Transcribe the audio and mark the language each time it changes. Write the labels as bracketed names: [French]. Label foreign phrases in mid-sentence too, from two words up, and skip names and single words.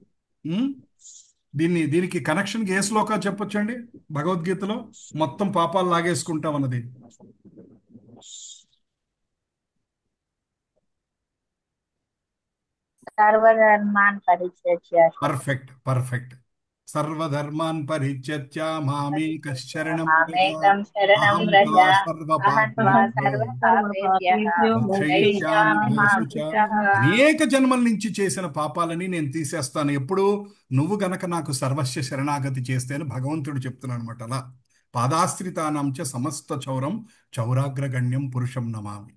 [Telugu] దీనికి కనెక్షన్కి ఏ శ్లోకా చెప్పొచ్చండి భగవద్గీతలో? మొత్తం పాపాలు లాగేసుకుంటావు అన్నది [Sanskrit] సర్వధర్మాన్ పరిత్యజ్య [Telugu] పర్ఫెక్ట్. [Sanskrit] సర్వధర్మాన్ పరిత్యజ్య మామేకం శరణం మామేకం శరణం అహం వ్రజ త్వా అహం త్వా సర్వపాపేభ్యః మోక్షయిష్యామి మా శుచ. శుచః. [Telugu] అనేక జన్మల నుంచి చేసిన పాపాలని నేను తీసేస్తాను ఎప్పుడు నువ్వు గనక నాకు సర్వస్వ శరణాగతి చేస్తే అని భగవంతుడు చెప్తున్నాను అనమాట. [Sanskrit] అలా పాదాశ్రితానాంచ సమస్త చౌరం చౌరాగ్రగణ్యం పురుషం నమామి.